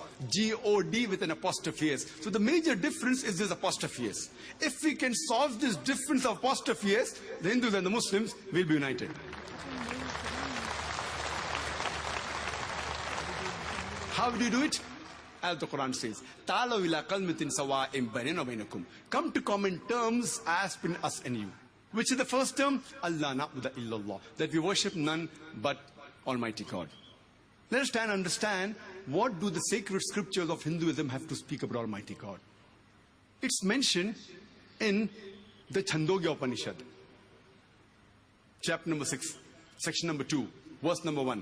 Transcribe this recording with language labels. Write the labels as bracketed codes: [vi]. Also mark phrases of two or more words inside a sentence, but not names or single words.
[en] G-O-D with an apostrophe S. So the major difference is this apostrophe S. If we can solve this difference of apostrophe S, the Hindus and the Muslims will be united. How do you do it? As the Quran says, [ar] "تعالوا إلى كلمة سواء بيننا وبينكم." [en] Come to common terms as between us and you. Which is the first term? [ar] ألا نعبد إلا الله. [en] That we worship none but Almighty God. Let us try and understand what do the sacred scriptures of Hinduism have to speak about Almighty God. It's mentioned in the Chandogya Upanishad, chapter number 6, section number 2, verse number 1.